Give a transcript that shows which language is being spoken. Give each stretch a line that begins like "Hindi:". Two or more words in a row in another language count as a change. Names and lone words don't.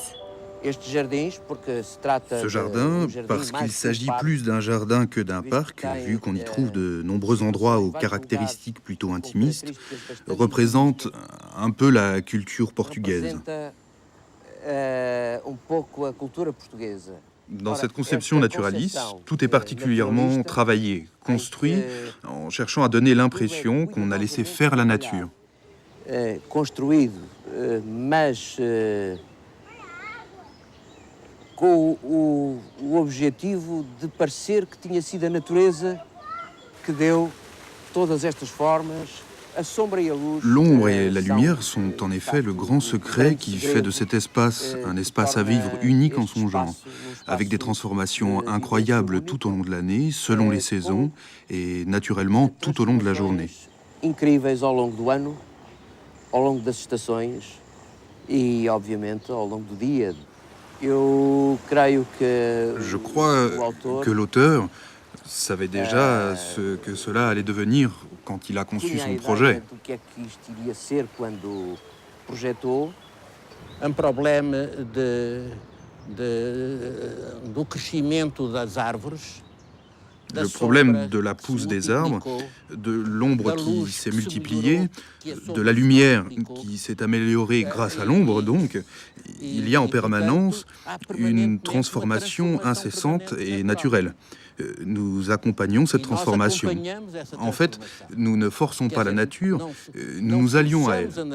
French: Ce jardin, parce qu'il s'agit plus d'un jardin que d'un parc, vu qu'on y trouve de nombreux endroits aux caractéristiques plutôt intimistes, représente un peu la culture portugaise. Dans cette conception naturaliste, tout est particulièrement travaillé, construit, en cherchant à donner l'impression qu'on a laissé faire la nature.
Portuguese: Com o objetivo de parecer que tinha sido a natureza que deu
French: L'ombre et la lumière sont en effet le grand secret qui fait de cet espace un espace à vivre unique en son genre, avec des transformations incroyables tout au long de l'année, selon les saisons, et naturellement tout au long de la journée.
Portuguese: Incríveis ao longo do ano, ao longo das estações e, obviamente, ao longo do dia. Eu creio que
French: Je crois que l'auteur savait déjà ce que cela allait devenir quand il a conçu son projet.
Portuguese: do que é que isto iria ser quando projetou. Problema do crescimento das árvores.
French: Le problème de la pousse des arbres, de l'ombre qui s'est multipliée, de la lumière qui s'est améliorée grâce à l'ombre, donc, il y a en permanence une transformation incessante et naturelle. Nous accompagnons cette transformation. En fait, nous ne forçons pas la nature, nous nous allions à elle.